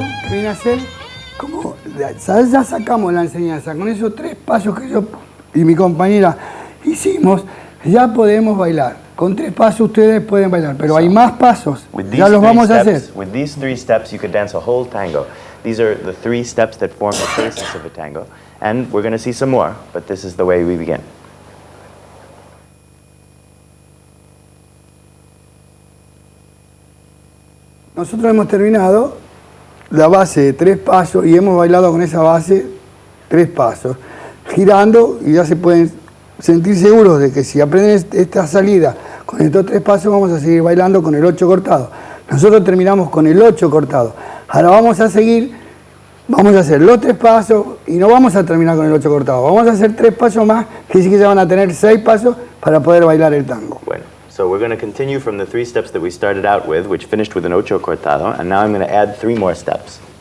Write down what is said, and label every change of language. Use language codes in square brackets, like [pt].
[es] Viene a ser como, ya sacamos la enseñanza, con esos 3 pasos que yo y mi compañera hicimos, ya podemos bailar. Con 3 pasos ustedes pueden bailar, pero hay más pasos, ya los vamos a hacer. [en] With these 3 steps, you could dance a whole tango. These are the 3 steps that form the basis of a tango. And we're going to see some more, but this is the way we begin. [es] Nosotros hemos terminado la base de 3 pasos y hemos bailado con esa base 3 pasos, girando, y ya se pueden sentir seguros de que si aprenden esta salida con estos 3 pasos vamos a seguir bailando con el 8 cortado. Nosotros terminamos con el 8 cortado. Ahora vamos a seguir Vamos a hacer los 3 pasos y no vamos a terminar con el 8 cortado. Vamos a hacer 3 pasos más, que sí que ya van a tener 6 pasos para poder bailar el tango. [en] Bueno, so we're going to continue from the 3 steps that we started out with, which finished with an ocho cortado, and now I'm going to add 3 more steps.